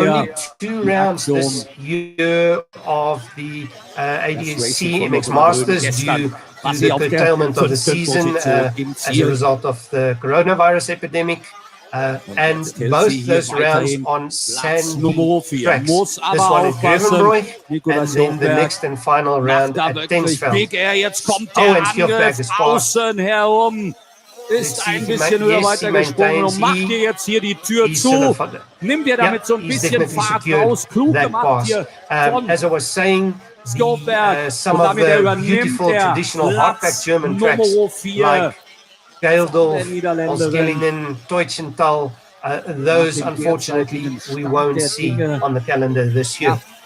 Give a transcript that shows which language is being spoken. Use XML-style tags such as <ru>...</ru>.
<en>Only 2 rounds this year of the ADAC MX Masters due to the curtailment of the season as a result of the coronavirus epidemic. And both those rounds on sandy tracks. This one at Grevenbroich, and then the next and final round at Tensfeld.</en> <de>Jetzt kommt der Angriff außen herum. Ist ein bisschen höher weitergesprungen und macht hier jetzt hier die Tür zu. Nimmt ihr damit so ein bisschen Fahrt raus. Klug gemacht hier von</de> <en>as I was saying,</en> <de>Schjofberg.</de> <en>some of the beautiful traditional hardback German tracks like Geldorf, Oskellingen, Teutschenthal, those unfortunately we won't see on the calendar this year.</en>